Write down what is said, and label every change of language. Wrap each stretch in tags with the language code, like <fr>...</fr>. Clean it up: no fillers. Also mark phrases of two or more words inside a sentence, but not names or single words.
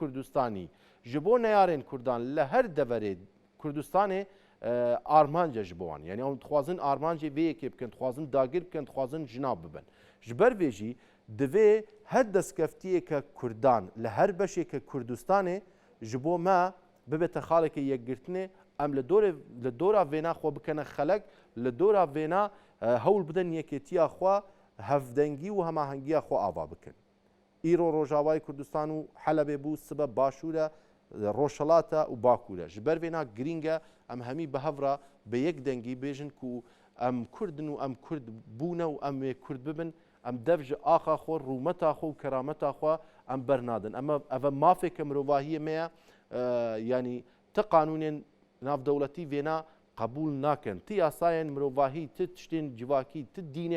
<ku>Kurdistanî ji bo neyarên Kurdan li her deverê Kurdistanê armanca ji bo wan yanî ew dixwazin armancê vê yekê bikin dixwazin dagir bikin dixwazin jinav bibin ji ber vê jî divê her destkeftiyeke Kurdan li her beşeke Kurdistanê ji bo me bibête xaleke yekgirtinê em li dora vêna xwe bikene xelek li dora vêna hewl bidin yekêtiya xwe hevdengî û hemahengiya xwe ava bikin ئیرۆ ڕۆژاوای کوردستان و حەلەبێ بوو سبە باشوورە ڕۆژهەڵاتە و باکوورە ji ber vê girîng e em hemî bi hev re bi yek dengî bêjin ku em Kurdin û em Kurd bûne û em wê Kurd bibin em dev ji axa xwe rûmeta xwe û kerameta xwe em bernadin ev mafeke mirovahiyê me ye yanî ti qanûnên navdewletî vêna qebûl nakin ti yasayên mirovahî ti tiştên civakî ti dînên</ku>